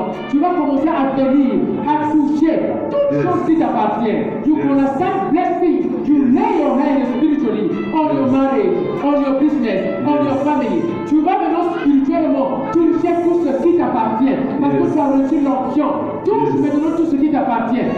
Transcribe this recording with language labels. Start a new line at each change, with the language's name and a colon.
French: Tu vas commencer à bénir, à toucher toutes choses qui t'appartiennent.
English: You gonna start blessing. You lay your hands spiritually on your marriage, on your business, on your family.
French: Tu vas maintenant spirituellement toucher tout ce qui t'appartient parce que tu as reçu l'onction. Touche maintenant tout ce qui t'appartient.